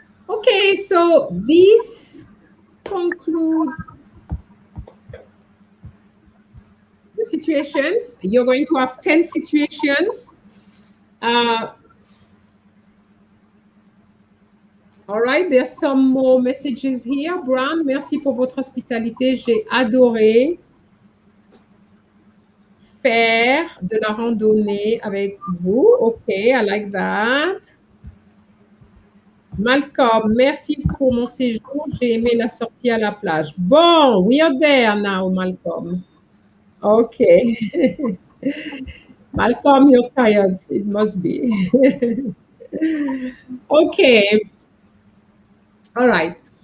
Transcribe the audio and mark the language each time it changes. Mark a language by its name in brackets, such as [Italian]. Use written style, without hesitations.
[English] Okay, so this concludes the situations. You're going to have 10 situations. All right, there's some more messages here. [French] Brown, merci pour votre hospitalité. J'ai adoré faire de la randonnée avec vous. [English] Okay, I like that. Malcolm, [French] merci pour mon séjour. J'ai aimé la sortie à la plage. [English] Bon, we are there now, Malcolm. Okay. Malcolm, you're tired. It must be. Okay. All right.